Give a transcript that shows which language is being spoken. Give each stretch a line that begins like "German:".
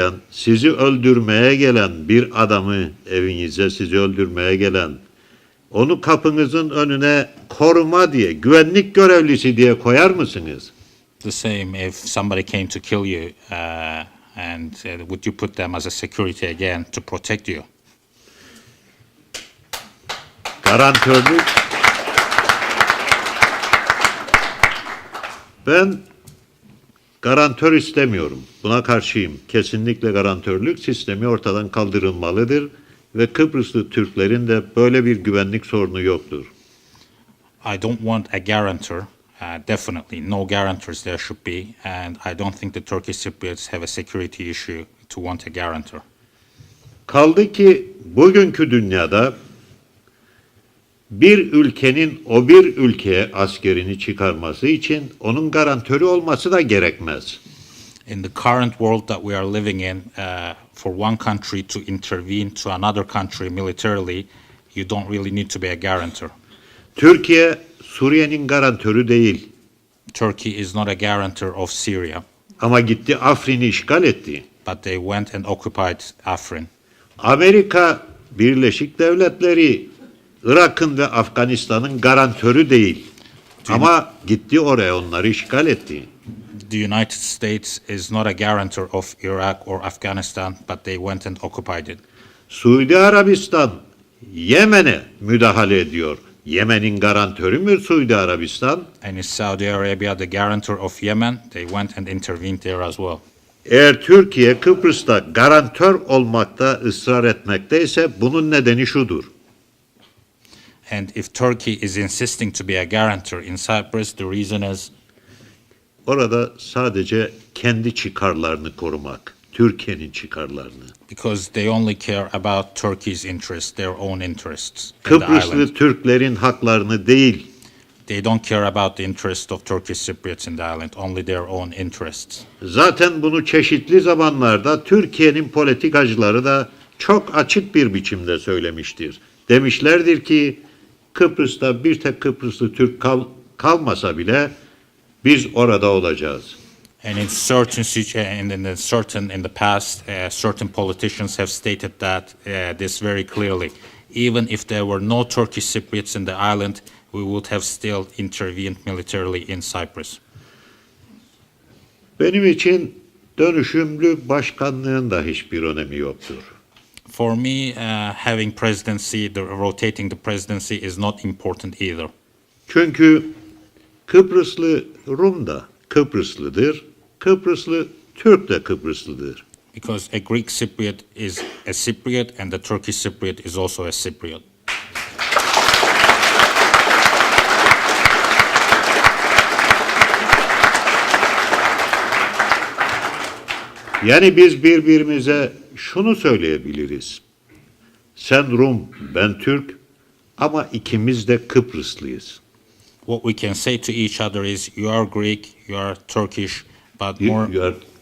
Turkish: Sizi öldürmeye gelen bir adamı evinize sizi öldürmeye gelen onu kapınızın önüne koruma diye, güvenlik görevlisi diye koyar mısınız?
English: The same if somebody came to kill you, and would you put them as a security again to protect you?
Turkish: Garantörlük. Ben garantör istemiyorum. Buna karşıyım. Kesinlikle garantörlük sistemi ortadan kaldırılmalıdır ve Kıbrıslı Türklerin de böyle bir güvenlik sorunu yoktur.
English: I don't want a guarantor. Definitely, no guarantors there should be, and I don't think the Turkish Cypriots have a security issue to want a guarantor.
Turkish: Kaldı ki bugünkü dünyada bir ülkenin o bir ülkeye askerini çıkarması için onun garantörü olması da gerekmez.
English: In the current world that we are living in, for one country to intervene to another country militarily, you don't really need to be a guarantor.
Turkish: Türkiye, Suriye'nin garantörü değil.
English: Turkey is not a guarantor of Syria.
Turkish: Ama gitti Afrin'i işgal etti.
English: But they went and occupied Afrin.
Turkish: Amerika Birleşik Devletleri, Irak'ın ve Afganistan'ın garantörü değil. Ama gitti oraya onları işgal etti.
English: The United States is not a guarantor of Iraq or Afghanistan, but they went and occupied it.
Turkish: Suudi Arabistan Yemen'e müdahale ediyor. Yemen'in garantörü mü Suudi Arabistan?
English: And is Saudi Arabia the guarantor of Yemen? They went and intervened there as well.
Turkish: Eğer Türkiye Kıbrıs'ta garantör olmakta ısrar etmekteyse bunun nedeni şudur.
English: And if Turkey is insisting to be a guarantor in Cyprus, the reason is
Turkish: orada sadece kendi çıkarlarını korumak, Türkiye'nin çıkarlarını.
English: because they only care about Turkey's interests, their own interests. In the
Turkish: Kıbrıslı
English: island.
Turkish: Türklerin haklarını değil.
English: They don't care about the interests of Turkish Cypriots in the island, only their own interests.
Turkish: Zaten bunu çeşitli zamanlarda Türkiye'nin politikacıları da çok açık bir biçimde söylemiştir. Demişlerdir ki Kıbrıs'ta bir tek Kıbrıslı Türk kalmasa bile biz orada olacağız.
English: And in the past, certain politicians have stated that this very clearly. Even if there were no Turkish Cypriots in the island, we would have still intervened militarily in Cyprus.
Turkish: Benim için dönüşümlü başkanlığın da hiçbir önemi yoktur.
English: For me, having presidency, rotating the presidency is not important either.
Turkish: Çünkü Kıbrıslı Rum da Kıbrıslıdır, Kıbrıslı Türk de Kıbrıslıdır.
English: Because a Greek Cypriot is a Cypriot and the Turkish Cypriot is also a Cypriot.
Turkish: Yani biz birbirimize şunu söyleyebiliriz. Sen Rum, ben Türk Ama ikimiz de Kıbrıslıyız.
English: What we can say to each other is, you are Greek, you are Turkish, but more...